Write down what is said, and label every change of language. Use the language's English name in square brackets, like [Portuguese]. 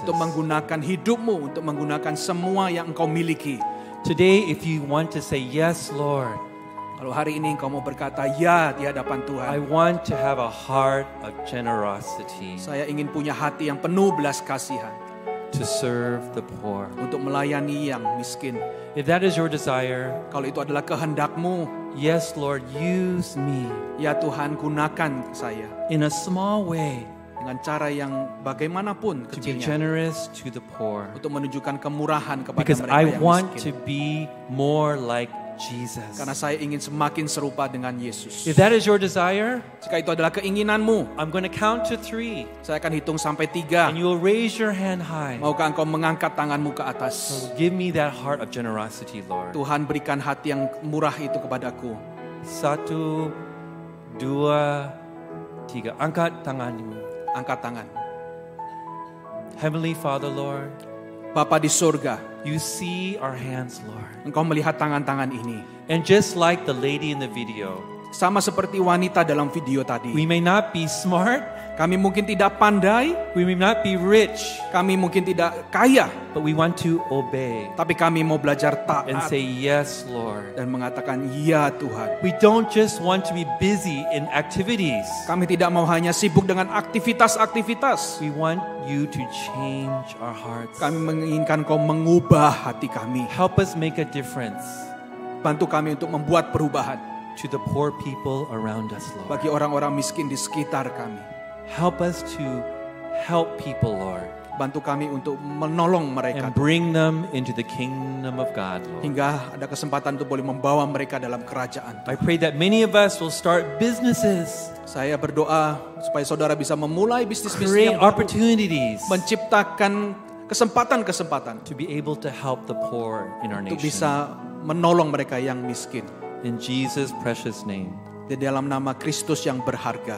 [Indonesian] Untuk menggunakan hidupmu, untuk menggunakan semua yang engkau miliki. [English] Today, if you want to say, yes, Lord, [Indonesian] Kalau hari ini engkau mau berkata ya di hadapan [English] I [Indonesian] Tuhan. [English] want to have a heart of generosity [Indonesian] Saya ingin punya hati yang penuh belas kasihan. [English] to serve the poor. [Indonesian] Untuk melayani yang miskin. [English] If that is your desire, [Indonesian] Kalau itu adalah kehendakmu, [English] yes, Lord, use me [Indonesian] ya Tuhan gunakan saya. [English] in a small way [Indonesian] Dengan cara yang bagaimanapun [English] to be [Indonesian] kecilnya. [English] generous to the poor. [Indonesian] Untuk menunjukkan kemurahan kepada [English] Because [Indonesian] mereka [English] I [Indonesian] yang [English] want [Indonesian] miskin. [English] to be more like Jesus. [Indonesian] Karena saya ingin semakin serupa dengan Yesus. [English] If that is your desire, [Indonesian] Jika itu adalah keinginanmu, [English] I'm going to count to 3, [Indonesian] saya akan hitung sampai 3. [English] and you will raise your hand high. [Indonesian] Maukah engkau mengangkat tanganmu ke atas? [English] So give me that heart of generosity, Lord. [Indonesian] Tuhan, berikan hati yang murah itu kepadaku. [English] 1, 2, 3. [Indonesian] Angkat tanganmu. Angkat tangan. [English] Heavenly Father, Lord, [Indonesian] Bapa di surga, [English] you see our hands, Lord. [Indonesian] engkau melihat tangan-tangan ini. [English] And just like the lady in the video, [Indonesian] Sama seperti wanita dalam video tadi. [English] we may not be smart, [Indonesian] Kami mungkin tidak pandai, [English] we may not be rich, [Indonesian] kami mungkin tidak kaya, [English] but we want to obey [Indonesian] tapi kami mau belajar [English] and [Indonesian] taat [English] say, yes, Lord. [Indonesian] dan mengatakan, ya Tuhan. [English] We don't just want to be busy in activities. [Indonesian] Kami tidak mau hanya sibuk dengan aktivitas-aktivitas. [English] We want you to change our hearts. [Indonesian] Kami menginginkan kau mengubah hati kami. [English] Help us make a difference [Indonesian] Bantu kami untuk membuat perubahan [English] to the poor people around us, Lord. [Indonesian] bagi orang-orang miskin di sekitar kami. [English] Help us to help people, Lord, [Indonesian] Bantu kami untuk menolong mereka [English] and bring them into the kingdom of God, Lord. [Indonesian] hingga ada kesempatan untuk boleh membawa mereka dalam kerajaan. [English] I pray that many of us will start businesses, [Indonesian] Saya berdoa supaya saudara bisa memulai bisnis-bisnis [English] create [Indonesian] yang baru, [English] opportunities [Indonesian] menciptakan kesempatan-kesempatan [English] to be able to help the poor in our [Indonesian] untuk [English] nation. [Indonesian] bisa menolong mereka yang miskin. [English] In Jesus' precious name, [Indonesian] Di dalam nama Kristus yang berharga.